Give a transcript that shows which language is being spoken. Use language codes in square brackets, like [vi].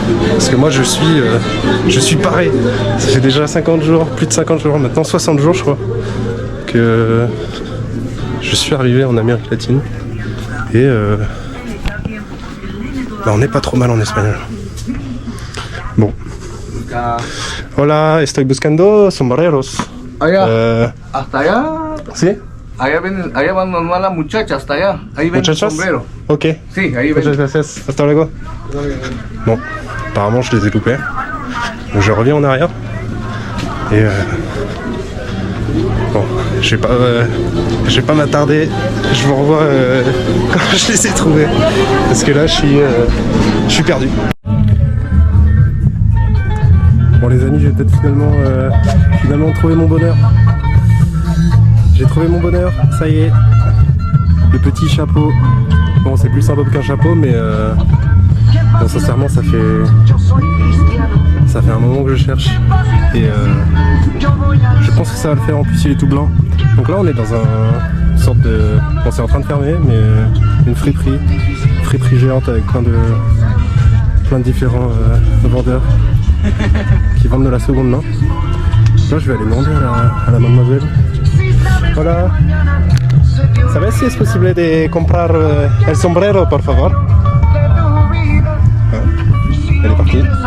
[fr] Parce que moi je suis paré. Ça fait déjà 50 jours, plus de 50 jours, maintenant 60 jours je crois, que je suis arrivé en Amérique latine. Et on n'est pas trop mal en espagnol. Bon. [es] Hola, estoy buscando sombreros. Allá, hasta allá. ¿Sí? Allá van normal las muchachas, hasta allá. Ahí ven el Muchachas? sombrero. Ok. Sí, ahí ven. Muchas gracias. Hasta luego. [fr] Bon, apparemment je les ai loupés. Donc je reviens en arrière. Et bon, je vais pas m'attarder. Je vous revois quand je les ai trouvés. Parce que là je suis perdu. Bon les amis, j'ai peut-être finalement trouvé mon bonheur. J'ai trouvé mon bonheur, ça y est. Le petit chapeau. Bon c'est plus sympa qu'un chapeau mais bon, sincèrement ça fait un moment que je cherche. Et je pense que ça va le faire, en plus il est tout blanc. Donc là on est dans une sorte de... Bon c'est en train de fermer mais une friperie géante avec plein de différents vendeurs qui vendent de la seconde main. Là je vais aller demander à la mademoiselle. [es] Hola, ¿sabes si es posible de comprar el sombrero, por favor? [fr] Ah, elle est partie.